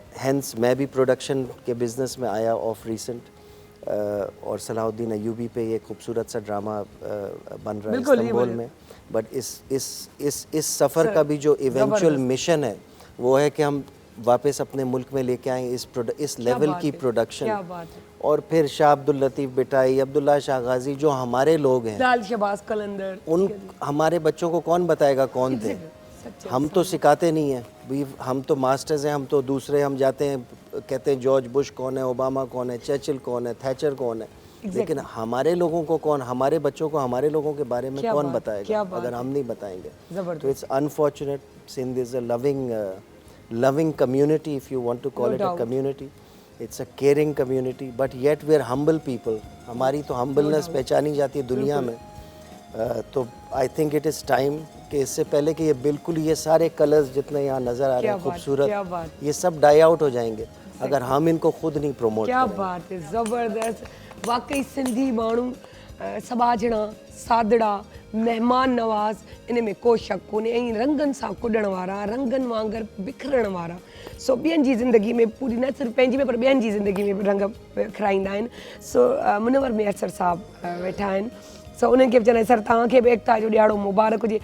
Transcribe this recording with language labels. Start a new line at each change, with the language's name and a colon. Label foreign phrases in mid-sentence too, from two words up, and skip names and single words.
Urdu: ہینس میں بھی پروڈکشن کے بزنس میں آیا
English: of recent
Urdu: اور صلاح الدین ایوبی پہ یہ خوبصورت سا ڈرامہ بن رہا ہے استنبول میں. بٹ اس سفر کا بھی جو
English: eventual mission
Urdu: ہے وہ ہے کہ ہم واپس اپنے ملک میں لے کے آئیں اس لیول کی پروڈکشن. اور پھر شاہ عبداللطیف بھٹائی، عبداللہ شاہ غازی جو ہمارے لوگ ہیں, لال شہباز قلندر, ان ہمارے بچوں کو کون بتائے گا کون تھے؟ ہم تو سکھاتے نہیں ہیں بھی، ہم تو ماسٹرز ہیں، ہم تو دوسرے ہم جاتے ہیں کہتے ہیں جارج بش کون ہے، اوباما کون ہے، چرچل کون ہے، تھیچر کون ہے، لیکن ہمارے لوگوں کو کون، ہمارے بچوں کو ہمارے لوگوں کے بارے میں کون بتائے گا اگر ہم نہیں بتائیں گے?
English: तो It's unfortunate. Sindh is a loving community, if you want to call it a community. It's a caring community, but yet we are humble people.
Urdu: ہماری تو humbleness پہچانی جاتی ہے دنیا میں۔ تو
English: I think it is time
Urdu: کہ اس سے پہلے کہ یہ بالکل یہ سارے کلرز جتنے یہاں نظر آ رہے ہیں خوبصورت، یہ سب
English: die out
Urdu: ہو جائیں گے اگر ہم ان کو خود نہیں پروموٹ کریں. کیا بات ہے، زبردست.
Sindhi: वाकई सिंधी माण्हू सबाझणा, सादड़ा, मेहमान नवाज़, इन में को शक कोन्हे ऐं रंगनि सां कुॾण वारा, रंगनि वांगुरु बिखरण वारा। सो ॿियनि जी ज़िंदगी में पूरी न सिर्फ़ु पंहिंजी में पर ॿियनि जी ज़िंदगी में बि रंग खिराईंदा आहिनि। सो मुनवर मेसर साहब वेठा आहिनि। सो उन्हनि खे बि चवंदा सर तव्हांखे बि एकता जो ॾियारो मुबारक हुजे।